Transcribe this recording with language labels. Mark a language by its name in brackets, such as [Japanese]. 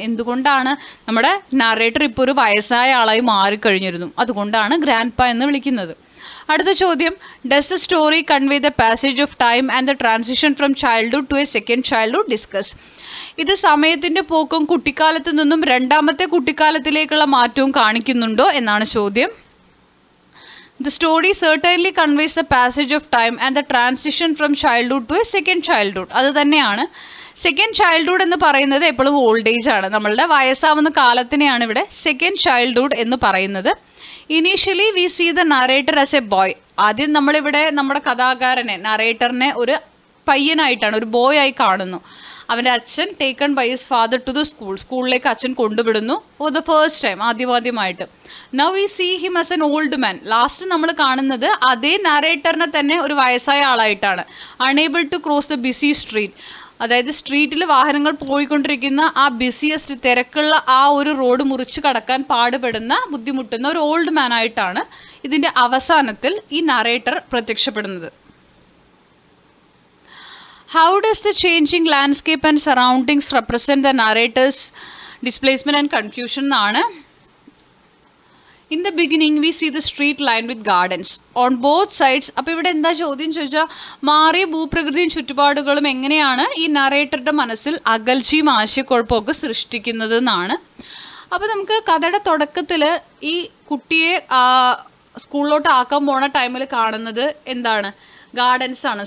[Malayalam] എന്തുകൊണ്ടാണ് നമ്മുടെ നറേറ്റർ ഇപ്പോൾ ഒരു വയസ്സായ ആളായി മാറിക്കഴിഞ്ഞിരുന്നു, അതുകൊണ്ടാണ് ഗ്രാൻഡ് പ എന്ന് വിളിക്കുന്നത്. അടുത്ത ചോദ്യം, [English] Does the story convey the passage of time and the transition from childhood to a second childhood? Discuss. [Malayalam] ഇത് സമയത്തിൻ്റെ പോക്കും കുട്ടിക്കാലത്തു നിന്നും രണ്ടാമത്തെ കുട്ടിക്കാലത്തിലേക്കുള്ള മാറ്റവും കാണിക്കുന്നുണ്ടോ എന്നാണ് ചോദ്യം. [English] The story certainly conveys the passage of time and the transition from childhood to a second childhood. [Malayalam] അത് തന്നെയാണ്. സെക്കൻഡ് ചൈൽഡ്ഹുഡ് എന്ന് പറയുന്നത് എപ്പോഴും ഓൾഡ് ഏജ് ആണ്. നമ്മളുടെ വയസ്സാവുന്ന കാലത്തിനെയാണ് ഇവിടെ സെക്കൻഡ് ചൈൽഡ്ഹുഡ് എന്ന് പറയുന്നത്. [English] Initially we see the narrator as a boy. [Malayalam] ആദ്യം നമ്മളിവിടെ നമ്മുടെ കഥാകാരനെ, നറേറ്ററിനെ ഒരു പയ്യനായിട്ടാണ്, ഒരു ബോയ് ആയി കാണുന്നു. അവൻ്റെ അച്ഛൻ [English] taken by his father to the [Malayalam] സ്കൂളിലേക്ക് അച്ഛൻ കൊണ്ടുവിടുന്നു [English] for the first time, [Malayalam] ആദ്യമായിട്ട്. [English] Now we see him as an old man. [Malayalam] Last നമ്മൾ കാണുന്നത് അതേ നറേറ്ററിനെ തന്നെ ഒരു വയസ്സായ ആളായിട്ടാണ്. [English] Unable to cross the busy street. [Malayalam] അതായത് സ്ട്രീറ്റിൽ വാഹനങ്ങൾ പോയിക്കൊണ്ടിരിക്കുന്ന ആ ബിസിയസ്റ്റ് തിരക്കുള്ള ആ ഒരു റോഡ് മുറിച്ച് കടക്കാൻ പാടുപെടുന്ന ബുദ്ധിമുട്ടുന്ന ഒരു ഓൾഡ് മാൻ ആയിട്ടാണ് ഇതിൻ്റെ അവസാനത്തിൽ ഈ നറേറ്റർ പ്രത്യക്ഷപ്പെടുന്നത്. [English] How does the changing landscape and surroundings represent the narrator's displacement and confusion എന്നാണ്. In the beginning we see the street lined with gardens on both sides. [Malayalam] അപ്പോൾ ഇവിടെ എന്താ ചോദ്യം ചോദിച്ചാൽ മാറിയ ഭൂപ്രകൃതിയും ചുറ്റുപാടുകളും എങ്ങനെയാണ് ഈ നറേറ്ററുടെ മനസ്സിൽ അകൽച്ചയും ആശയക്കുഴപ്പമൊക്കെ സൃഷ്ടിക്കുന്നത് എന്നാണ്. അപ്പോൾ നമുക്ക് കഥയുടെ തുടക്കത്തിൽ ഈ കുട്ടിയെ സ്കൂളിലോട്ട് ആക്കാൻ പോണ ടൈമിൽ കാണുന്നത് എന്താണ്? ഗാർഡൻസ് ആണ്.